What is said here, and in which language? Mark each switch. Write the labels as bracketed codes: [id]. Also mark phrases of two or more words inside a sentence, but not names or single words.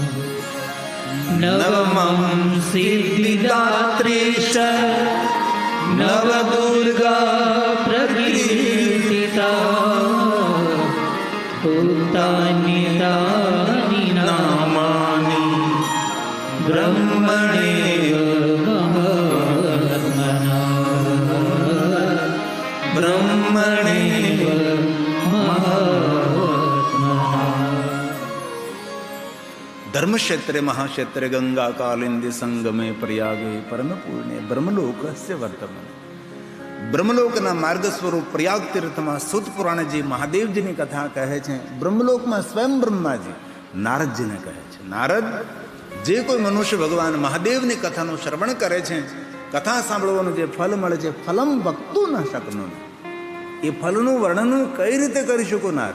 [sa] नवमं सिद्धिदात्रीश्च नवदुर्गा प्रकीर्तिता उक्तानि तानि नामानि ब्रह्मणेव महात्मना ब्रह्मणेव महात्मना. धर्म क्षेत्रे महाक्षेत्रे गंगा कालिंदी संगमे प्रयागे परम पूर्णे ब्रह्मलोकस्य वर्तमान. [gu] બ્રહ્મલોકના માર્ગ સ્વરૂપ પ્રયાગ તીર્થમાં સુત પુરાણજી મહાદેવજીની કથા કહે છે. બ્રહ્મલોકમાં સ્વયં બ્રહ્માજી નારદજીને કહે છે, નારદ, જે કોઈ મનુષ્ય ભગવાન મહાદેવની કથાનું શ્રવણ કરે છે, કથા સાંભળવાનું જે ફલ મળે છે, [sa] ફલમ વક્તું ન શકનું, [gu] એ ફલનું વર્ણન કઈ રીતે કરી શકું નારદ?